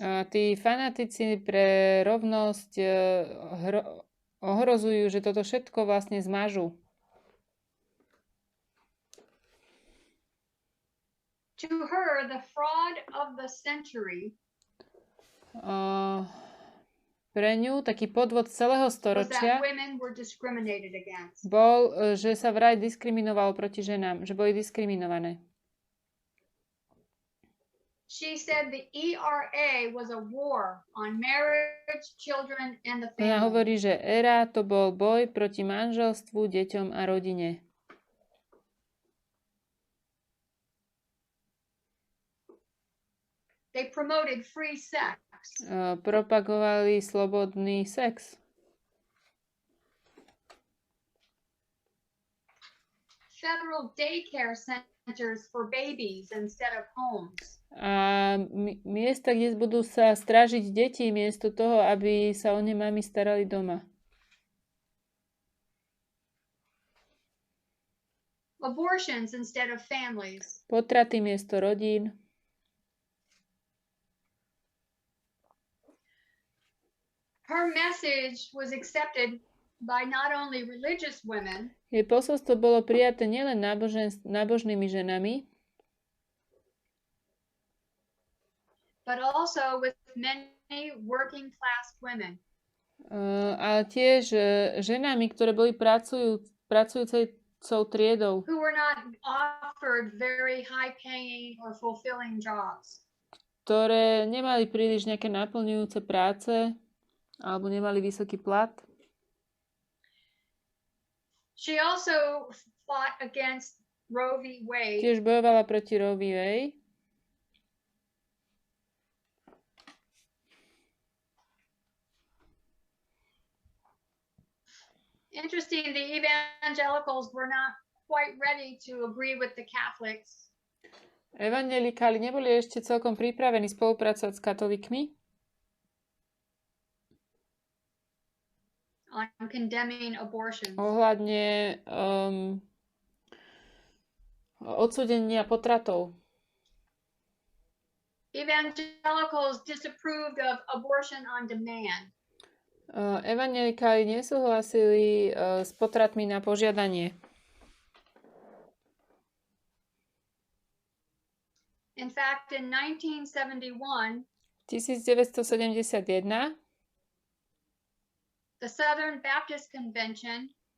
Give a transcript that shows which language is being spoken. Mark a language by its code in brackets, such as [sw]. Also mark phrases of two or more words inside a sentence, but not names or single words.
[sk] A tí fanatici pre rovnosť ohrozujú, že toto všetko vlastne zmažú. [en] To her, the fraud of the century [sk] pre ňu taký podvod celého [en] was [sk] storočia [en] that women were discriminated against. [sk] bol, že sa vraj diskriminovalo proti ženám, že boli diskriminované. [en] She said the ERA was a war on marriage, children, and the [sk] Ona [en] family. [sk] hovorí, že ERA to bol boj proti manželstvu, deťom a rodine. [en] They promoted free sex. [sk] Propagovali slobodný sex. [en] Federal daycare centers for babies instead of homes. [sk] A miesta, kde budú sa strážiť deti, miesto toho, aby sa o ne mami starali doma. [en] Abortions instead of families. [sk] Potraty miesto rodín. [en] Her message was accepted by not only religious women, [sk] Jej posolstvo bolo prijaté nielen nábožnými ženami, [en] but also with many working class women. [sk] Ale tiež ženami, ktoré boli pracujúcou triedou, [en] who were not offered very high-paying or fulfilling jobs. [sk] ktoré nemali príliš nejaké naplňujúce práce alebo nemali vysoký plat. [en] She also fought against Roe v. Wade. [sk] Tiež bojovala proti Roe v. Wade. [en] Interesting, the evangelicals were not quite ready to agree with the Catholics. [sk] Evanjelikáli neboli ešte celkom pripravení spolupracovať s katolíkmi [en] on condemning abortions. [sk] ohľadne odsúdenia potratov. [en] Evangelicals disapproved of abortion on demand. [sk] Evanjelikáli nesúhlasili s potratmi na požiadanie. [en] In fact, in 1971, [sk] 1971 [en] the Southern Baptist Convention